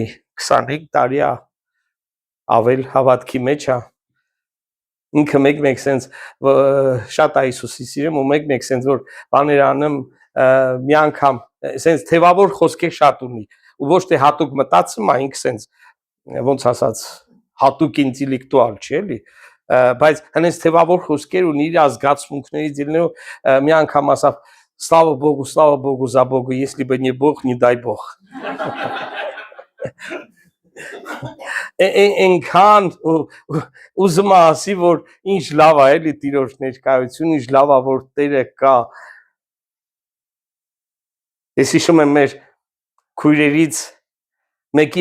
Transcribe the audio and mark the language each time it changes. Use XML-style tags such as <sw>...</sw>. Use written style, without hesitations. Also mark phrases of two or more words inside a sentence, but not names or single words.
<hy>25 տարի է ավել հավատքի մեջ է։ Ինքը մեկ սենց շատ է Հիսուսի սիրում ու մեկ սենց որ բաներ անում մի անգամ սենց թևավոր խոսքեր շատ ունի ու ոչ թե հատուկ մտածում է, ինքը սենց ոնց ասած հատուկ ինտելեկտուալ չի էլի, բայց հենց թևավոր խոսքեր ունի իր զգացմունքներից ելնելով մի անգամ ասավ</hy> <ru>слава Богу, за Богу, если бы не Бог, не дай Бог։</ru> <hy>Այնքան ուզում ասի, որ ինչ լավ է էլի Տիրոջ ներկայություն, ինչ լավ է, որ Տերը կա։ Ես հիշում եմ մեր քույրերից մեկի</hy>